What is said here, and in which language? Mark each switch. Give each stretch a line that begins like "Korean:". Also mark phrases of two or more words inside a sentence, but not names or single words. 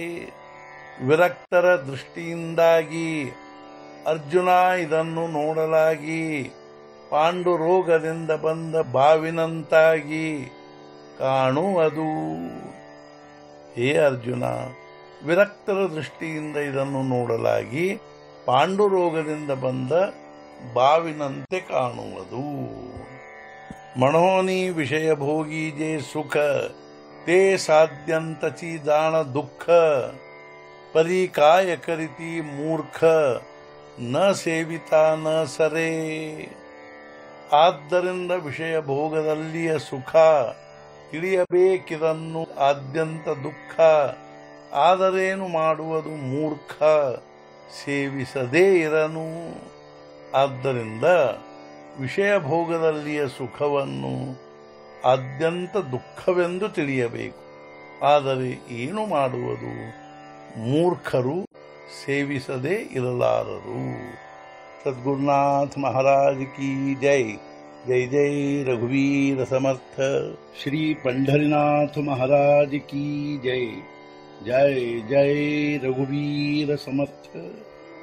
Kannada: ವಿರಕ್ತರ ದೃಷ್ಟಿಯಿಂದಾಗಿ ಅರ್ಜುನ ಇದನ್ನು ನೋಡಲಾಗಿ ಪಾಂಡು ರೋಗದಿಂದ ಬಂದ ಬಾವಿನಂತಾಗಿ ಕಾಣುವುದು। ಹೇ ಅರ್ಜುನ, ವಿರಕ್ತರ ದೃಷ್ಟಿಯಿಂದ ಇದನ್ನು ನೋಡಲಾಗಿ ಪಾಂಡು ರೋಗದಿಂದ ಬಂದ ಬಾವಿನಂತೆ ಕಾಣುವುದು।
Marathi: म्हणोनि विषय भोगी जे सुख ते साध्यंतची जाण दुःख परी काय करीती मूर्ख न सेविता न सरे।
Kannada: ಆದ್ದರಿಂದ ವಿಷಯ ಭೋಗದಲ್ಲಿಯ ಸುಖ ತಿಳಿಯಬೇಕಿದನ್ನು ಆದ್ಯಂತ ದುಃಖ, ಆದರೇನು ಮಾಡುವುದು ಮೂರ್ಖ, ಸೇವಿಸದೇ ಇರನು. ಆದ್ದರಿಂದ ವಿಷಯ ಭೋಗದಲ್ಲಿಯ ಸುಖವನ್ನು ಆದ್ಯಂತ ದುಃಖವೆಂದು ತಿಳಿಯಬೇಕು. ಆದರೆ ಏನು ಮಾಡುವುದು? ಮೂರ್ಖರು ಸೇವಿಸದೇ ಇರಲಾರರು.
Hindi: सद्गुरुनाथ महाराज की जय.
Marathi: जय जय रघुवीर समर्थ.
Hindi: ಶ್ರೀ पंढरीनाथ महाराज की जय.
Marathi: जय जय रघुवीर समर्थ.